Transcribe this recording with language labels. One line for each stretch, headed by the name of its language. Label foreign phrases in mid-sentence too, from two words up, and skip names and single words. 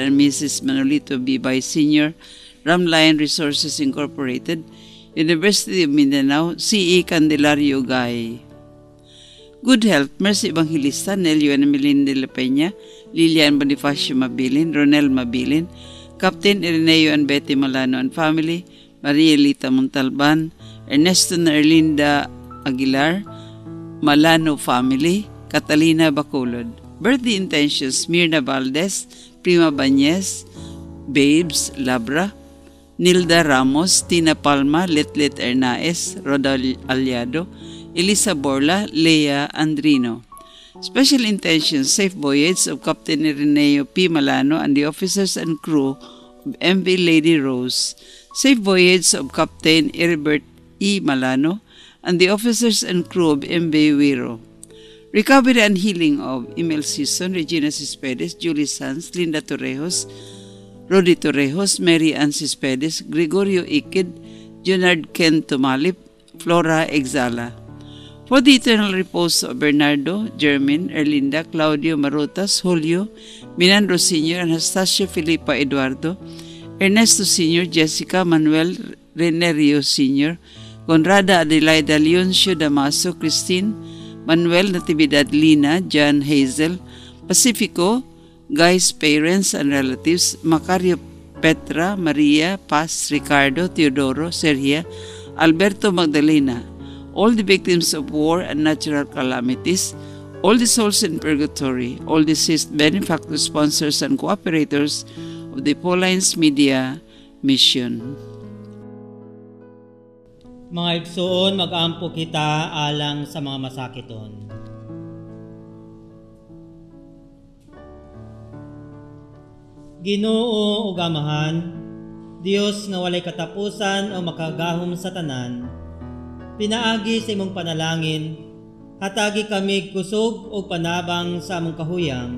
English: and Mrs. Manolito Bibay Sr., Ram Lion Resources Incorporated, University of Mindanao, C.E. Candelario Gay. Good Health, Mercy Evangelista, Nelio and Melinda La Peña, Lilian Bonifacio Mabilin, Ronel Mabilin, Captain Ireneo and Betty Malano and family, Maria Lita Montalban, Ernesto and Erlinda Aguilar, Malano family, Catalina Bacolod. Birthday intentions: Mirna Valdez, Prima Bañez, Babes Labra, Nilda Ramos, Tina Palma, Letlet Hernaez, Roda Aliado, Elisa Borla, Lea Andrino. Special intentions: safe voyage of Captain Ireneo P. Malano and the officers and crew of MV Lady Rose. Safe voyage of Captain Heribert E. Malano and the officers and crew of MV Wiro. Recovery and healing of Emil Sison, Regina Cespedes, Julie Sanz, Linda Torrejos, Rodi Torrejos, Mary Ann Cespedes, Gregorio Ikid, Junard Ken Tumalip, Flora Exala. For the eternal repose of Bernardo, Jermin, Erlinda, Claudio Marotas, Julio, Minandro Sr., Anastasia Filipa Eduardo, Ernesto Sr., Jessica, Manuel Renerio Sr., Conrada Adelaida Leoncio Damaso, Christine, Manuel Natividad Lina, John Hazel, Pacifico, Guy's parents and relatives, Macario Petra, Maria, Paz, Ricardo, Teodoro, Sergia, Alberto Magdalena, all the victims of war and natural calamities, all the souls in purgatory, all deceased benefactors, sponsors, and cooperators of the Paulines Media Mission.
Cebuano: Mga igsoon, mag-ampo kita alang sa mga masakiton. Ginoo ug Amahan, Dios nga walay katapusan o makagahom sa tanan, pinaagi sa imong panalangin, hatagi kami kusog o panabang sa among kahuyang.